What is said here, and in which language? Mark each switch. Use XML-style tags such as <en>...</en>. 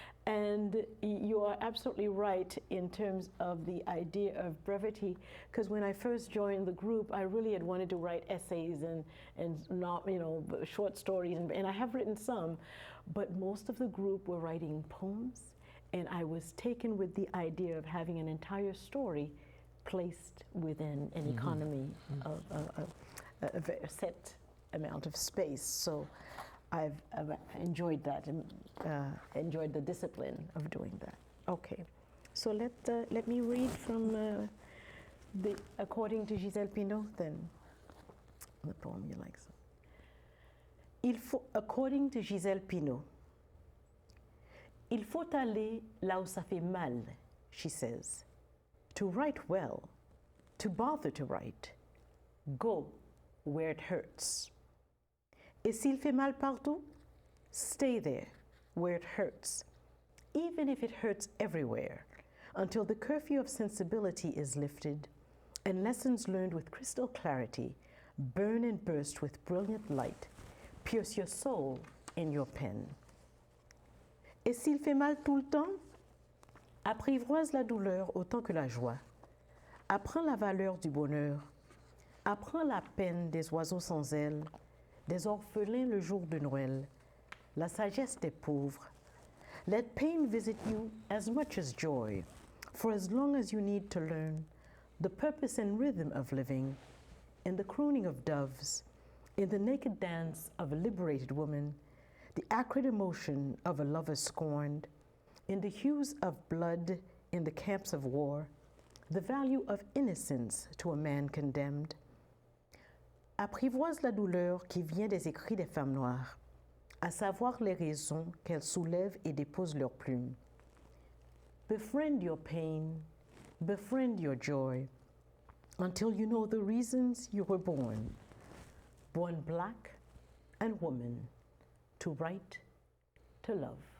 <en>And you are absolutely right in terms of the idea of brevity, because when I first joined the group, I really had wanted to write essays and not, you know, short stories, and I have written some, but most of the group were writing poems, and I was taken with the idea of having an entire story placed within an economy of a set amount of space. So I've enjoyed that and enjoyed the discipline of doing that. Okay, so let me read from according to Gisèle Pineau, then the poem you like. According to</en> <fr>Gisèle Pineau, il faut aller là où ça fait mal,</fr> <en>she says. To write well, to bother to write, go where it hurts.</en> <fr>Et s'il fait mal partout,</fr> <en>stay there where it hurts, even if it hurts everywhere, until the curfew of sensibility is lifted and lessons learned with crystal clarity burn and burst with brilliant light, pierce your soul in your pen.</en> <fr>Et s'il fait mal tout le temps, apprivoise la douleur autant que la joie. Apprends la valeur du bonheur. Apprends la peine des oiseaux sans ailes, des orphelins le jour de Noël, la sagesse des pauvres.</fr> <en>Let pain visit you as much as joy, for as long as you need to learn the purpose and rhythm of living, in the crooning of doves, in the naked dance of a liberated woman, the acrid emotion of a lover scorned, in the hues of blood in the camps of war, the value of innocence to a man condemned.</en> <fr>Apprivoise la douleur qui vient des écrits des femmes noires, à savoir les raisons qu'elles soulèvent et déposent leurs plumes.</fr> <en>Befriend your pain, befriend your joy, until you know the reasons you were born black and woman, to write, to love.</en>